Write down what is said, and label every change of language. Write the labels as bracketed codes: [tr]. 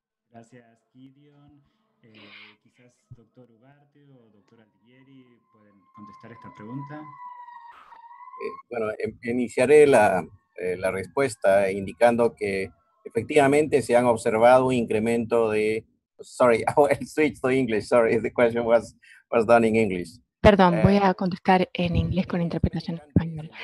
[es] Gracias, Gideon. Quizás doctor Ugarte o doctor Altieri pueden contestar esta pregunta. Bueno, iniciaré la respuesta indicando que efectivamente se han observado un incremento de... [en] Sorry, I switched to English. Sorry, the question was done in English. [es] Perdón, voy a contestar en inglés con interpretación en español.